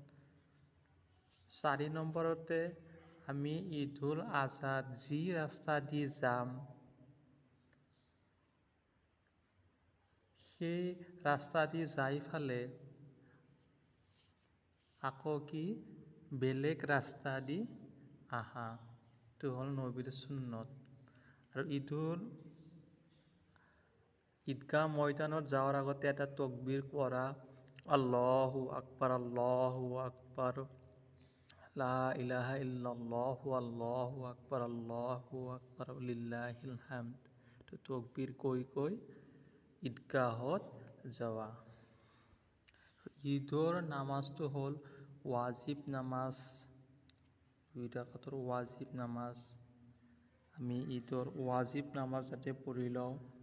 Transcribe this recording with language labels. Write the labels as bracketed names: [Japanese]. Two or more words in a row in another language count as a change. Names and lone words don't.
[Assamese] 4 নম্বৰতে আমি ঈদ উল আজহাত যি ৰাস্তা দি যাম, সেই ৰাস্তা দি যাই ফালে আকৌ বেলেগ ৰাস্তা দি আহা, এইটো হ'ল নবীৰ সুন্নত। আৰু ঈদগাহ ময়দানত যোৱাৰ আগতে এটা তকবীৰ পঢ়া, [Arabic] الله أكبر، الله أكبر، لا إله إلا الله، الله أكبر، الله أكبر، لله الحمد. [Assamese] এইটো তকবীৰ কৈ ঈদগাহত যোৱা। ঈদৰ নামাজটো হ'ল ৱাজিব নামাজ, 2 ৰাকাতৰ ৱাজিব নামাজ। আমি ঈদৰ ৱাজিব নামাজ যাতে পঢ়ি লওঁ।